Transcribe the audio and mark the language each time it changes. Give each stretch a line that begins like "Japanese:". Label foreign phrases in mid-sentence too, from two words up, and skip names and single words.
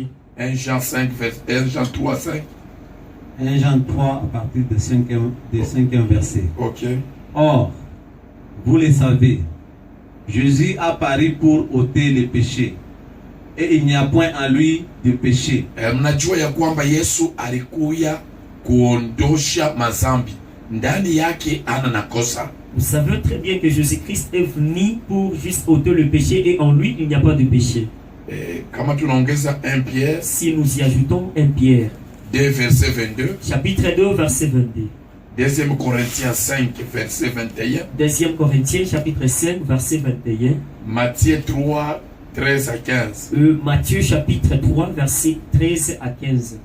French: 1 Jean 3, 5. 1 Jean 3 à partir du 5e verset. Ok. Or, vous le savez, Jésus a paru pour ôter les péchés, et il n'y a point en lui de péché.
Swahili: Mnajua ya kwamba Yesu alikuja kuondosha mazambi, ndani yake ana nakosa.
French: Vous savez très bien que Jésus-Christ est venu pour juste ôter le péché, et en lui il n'y a pas de péché.
Swahili: Kama tunaongeza 1 Pierre,
French: si nous y ajoutons 1 Pierre 2 verset 22, chapitre 2 verset 22, 2 Corinthiens 5 verset 21, 2 Corinthiens chapitre 5 verset 21, Matthieu 3 13 à 15, Matthieu chapitre 3 verset 13 à 15,